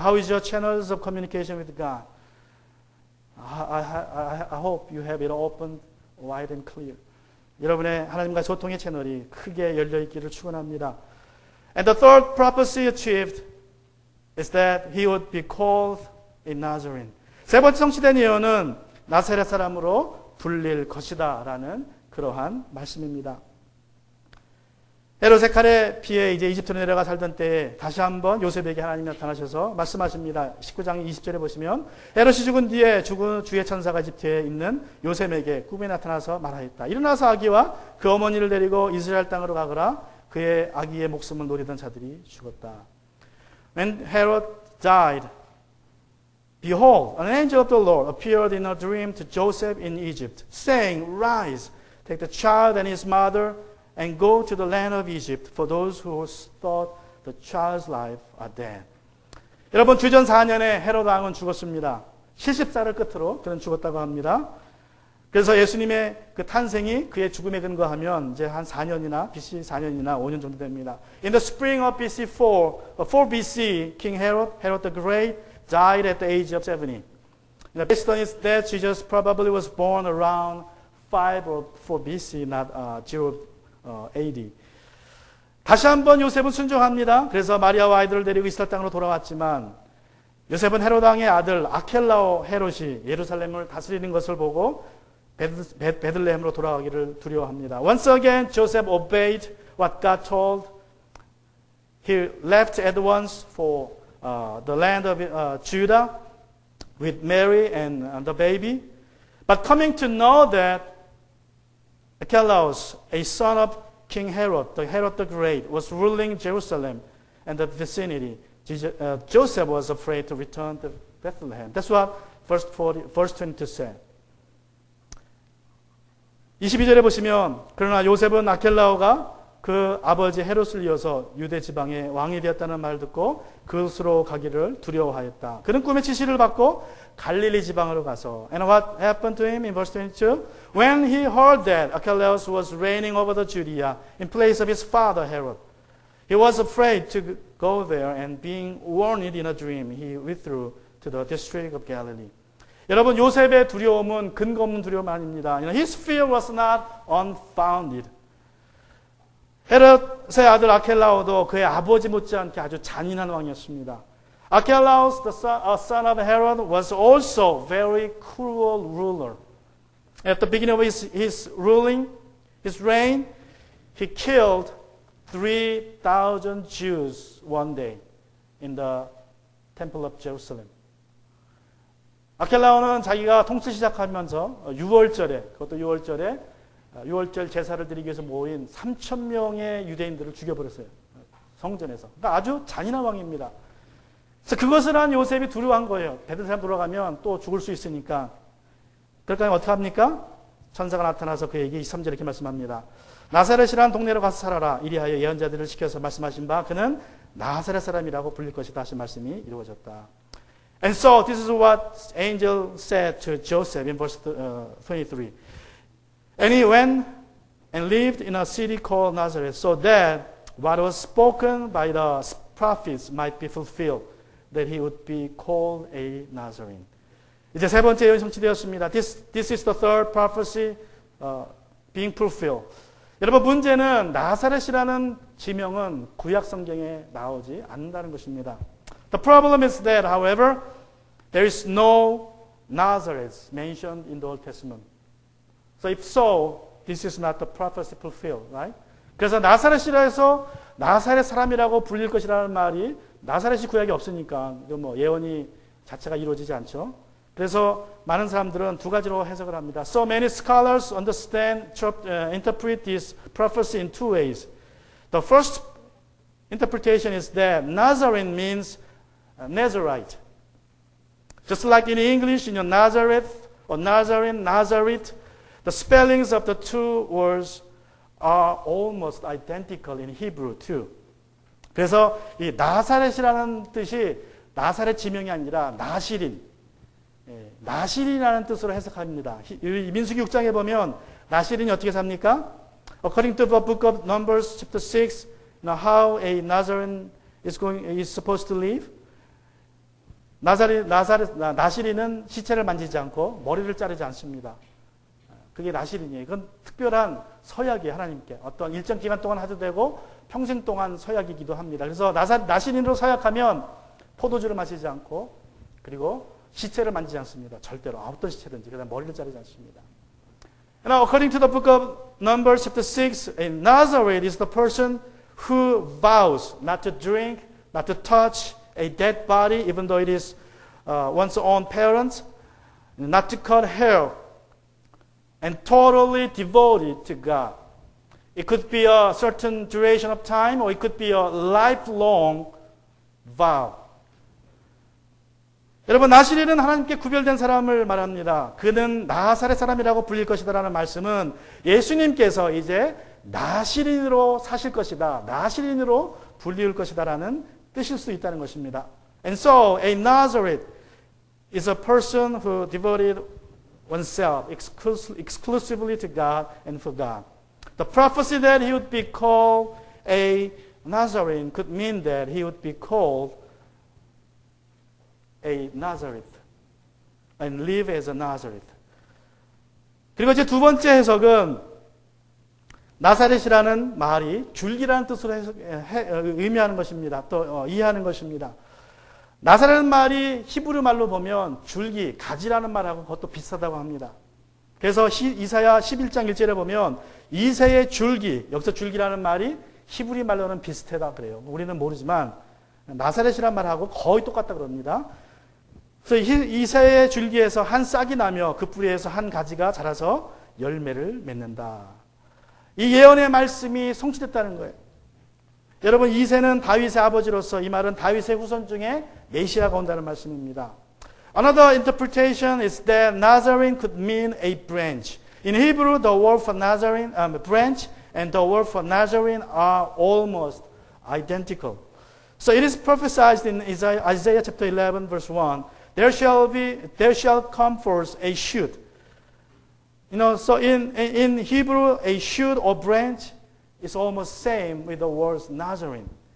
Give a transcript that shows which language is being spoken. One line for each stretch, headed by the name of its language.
English: How is your channels of communication with God? I hope you have it open, wide and clear.
Korean: 여러분의 하나님과의 소통의 채널이 크게 열려 있기를 축원합니다.
English: And the third prophecy achieved is that he would be called a Nazarene.
Korean: 세 번째 성취된 예언은 나사렛 사람으로 불릴 것이다라는 그러한 말씀입니다. 헤롯의 칼에 피해 이제 이집트로 내려가 살던 때에 다시 한번 요셉에게 하나님이 나타나셔서 말씀하십니다. 19장 20절에 보시면 헤롯이 죽은 뒤에 죽은 주의 천사가 이집트에 있는 요셉에게 꿈에 나타나서 말하였다. 일어나서 아기와 그 어머니를 데리고 이스라엘 땅으로 가거라. 그의 아기의 목숨을 노리던 자들이 죽었다.
English: When Herod died, behold, an angel of the Lord appeared in a dream to Joseph in Egypt, saying, Rise, take the child and his mother and go to the land of Egypt, for those who thought the child's life are dead.
Korean: 여러분, 주전 4년에 헤롯 왕은 죽었습니다. 70살을 끝으로 그는 죽었다고 합니다. 그래서 예수님의 그 탄생이 그의 죽음에 근거하면 이제 한 4년이나 BC 4년이나 5년 정도 됩니다.
English: In the spring of BC 4 BC, King Herod the Great died at the age of 70. Based on his death, Jesus probably was born around 5 or 4 BC, not 0 AD.
Korean: 다시 한번 요셉은 순종합니다. 그래서 마리아와 아이들을 데리고 이스라엘 땅으로 돌아왔지만 요셉은 헤롯 왕의 아들 아켈라오 헤롯이 예루살렘을 다스리는 것을 보고 베들레헴으로 돌아가기를 두려워합니다.
English: Once again, Joseph obeyed what God told. He left at once for the land of Judah with Mary and the baby. But coming to know that Archelaus, a son of King Herod the Great, was ruling Jerusalem and the vicinity, Joseph was afraid to return to Bethlehem. That's what verse 22 said.
Korean: 22절에 보시면 그러나 요셉은 아켈라오가 그 아버지 헤롯을 이어서 유대 지방의 왕이 되었다는 말을 듣고 그곳으로 가기를 두려워하였다. 그는 꿈의 지시를 받고 갈릴리 지방으로 가서
English: And what happened to him in verse 22? When he heard that Archelaus was reigning over the Judea in place of his father Herod, he was afraid to go there, and being warned in a dream, he withdrew to the district of Galilee.
Korean: 여러분, 요셉의 두려움은 근거 없는 두려움 아닙니다.
English: His fear was not unfounded.
Korean: 헤롯의 아들 아켈라오도 그의 아버지 못지않게 아주 잔인한 왕이었습니다.
English: Archelaus, the son of Herod, was also very cruel ruler. At the beginning of his reign, he killed 3,000 Jews one day in the Temple of Jerusalem.
Korean: 아켈라오는 자기가 통치 시작하면서 6월절에, 그것도 6월절에 6월절 제사를 드리기 위해서 모인 3,000명의 유대인들을 죽여버렸어요. 성전에서. 그러니까 아주 잔인한 왕입니다. 그래서 그것을 한 요셉이 두려워한 거예요. 베들레헴 돌아가면 또 죽을 수 있으니까. 그러니까 어떻게 합니까? 천사가 나타나서 그에게 23절에 이렇게 말씀합니다. 나사렛이라는 동네로 가서 살아라. 이리하여 예언자들을 시켜서 말씀하신 바 그는 나사렛 사람이라고 불릴 것이다 하신 말씀이 이루어졌다.
English: And so this is what angel said to Joseph in verse 23. And he went and lived in a city called Nazareth, so that what was spoken by the prophets might be fulfilled, that he would be called a Nazarene.
Korean: 이제 세 번째 예언이 성취되었습니다.
English: This is the third prophecy being fulfilled.
Korean: 여러분, 문제는 나사렛이라는 지명은 구약 성경에 나오지 않는다는 것입니다.
English: The problem is that, however, there is no Nazareth mentioned in the Old Testament. So if so, this is not the prophecy fulfilled, right?
Korean: 그래서 나사렛이라 해서 나사렛 사람이라고 불릴 것이라는 말이 나사렛이 구약에 없으니까 뭐 예언이 자체가 이루어지지 않죠. 그래서 많은 사람들은 두 가지로 해석을 합니다.
English: So many scholars interpret this prophecy in two ways. The first interpretation is that Nazarene means Nazarite. Just like in English, Nazareth or Nazarene, Nazareth, the spellings of the two words are almost identical in Hebrew too.
Korean: 그래서 이 나사렛이라는 뜻이 나사렛 지명이 아니라 나시린, 나시린이라는 뜻으로 해석합니다. 민수기 6장에 보면 나시린이 어떻게 삽니까?
English: According to the book of Numbers chapter 6, how a Nazarene is supposed to live.
Korean: 나시린은 시체를 만지지 않고 머리를 자르지 않습니다. 그게 나시린이에요. 그건 특별한 서약이에요. 하나님께. 어떤 일정 기간 동안 하도 되고 평생 동안 서약이기도 합니다. 그래서 나시린으로 서약하면 포도주를 마시지 않고 그리고 시체를 만지지 않습니다. 절대로. 어떤 시체든지. 그다음 머리를 자르지 않습니다.
English: Now, according to the book of Numbers chapter 6, a Nazarene is the person who vows not to drink, not to touch a dead body, even though it is one's own parents, not to cut hair, and totally devoted to God. It could be a certain duration of time, or it could be a lifelong vow.
Korean: 여러분, 나시린은 하나님께 구별된 사람을 말합니다. 그는 나사렛 사람이라고 불릴 것이다라는 말씀은 예수님께서 이제 나시린으로 사실 것이다, 나시린으로 불릴 것이다라는 뜻일 수 있다는 것입니다.
English: And so, a Nazarene is a person who devoted oneself exclusively to God and for God. The prophecy that he would be called a Nazarene could mean that he would be called a Nazareth and live as a Nazareth.
Korean: 그리고 이제 두 번째 해석은 나사렛이라는 말이 줄기라는 뜻으로 의미하는 것입니다. 또 이해하는 것입니다. 나사렛 말이 히브리 말로 보면 줄기, 가지라는 말하고 그것도 비슷하다고 합니다. 그래서 이사야 11장 1절에 보면 이새의 줄기, 여기서 줄기라는 말이 히브리 말로는 비슷하다 그래요. 우리는 모르지만 나사렛이라는 말하고 거의 똑같다 그럽니다. 그래서 이새의 줄기에서 한 싹이 나며 그 뿌리에서 한 가지가 자라서 열매를 맺는다. 이 예언의 말씀이 성취됐다는 거예요. 여러분, 이새는 다윗의 아버지로서 이 말은 다윗의 후손 중에 메시아가 온다는 말씀입니다.
English: Another interpretation is that Nazarene could mean a branch. In Hebrew, the word for Nazarene, branch, and the word for Nazarene are almost identical. So it is prophesied in Isaiah chapter 11, verse 1. There shall come forth a shoot. So in Hebrew, a shoot or branch is almost same with the word Nazarene.